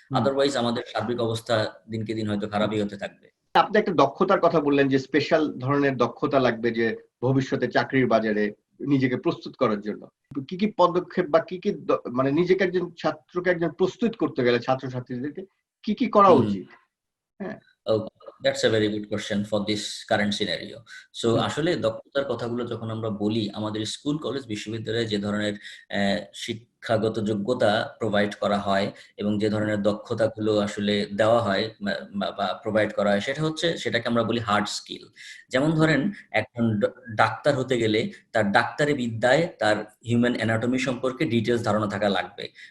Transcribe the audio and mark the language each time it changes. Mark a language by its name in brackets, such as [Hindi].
[Bangla] Otherwise আমাদের সার্বিক অবস্থা দিনকে দিন হয়তো খারাপই হতে থাকবে। আপনি একটা দক্ষতার কথা বললেন যে স্পেশাল ধরনের দক্ষতা লাগবে যে ভবিষ্যতে চাকরির বাজারে নিজেকে প্রস্তুত করার জন্য। কি কি পদক্ষেপ বা কি কি মানে নিজেকে একজন ছাত্রকে একজন প্রস্তুত করতে গেলে ছাত্রছাত্রীদেরকে কি কি করা উচিত? হ্যাঁ, [English] That's a very good question for this current scenario. [Bangla] So আসলে দক্ষতার কথাগুলো যখন আমরা বলি, আমাদের স্কুল কলেজ বিশ্ববিদ্যালয়ে যে ধরনের শিক্ষাগত যোগ্যতা প্রোভাইড করা হয় এবং যে ধরনের দক্ষতাগুলো আসলে দেওয়া হয় বা প্রোভাইড করা হয়, সেটাকে আমরা বলি হার্ড স্কিল। যেমন ধরেন একজন ডাক্তার হতে গেলে তার ডাক্তারি বিদ্যায় তার হিউম্যান অ্যানাটমি সম্পর্কে ডিটেলস ধারণা থাকা লাগবে।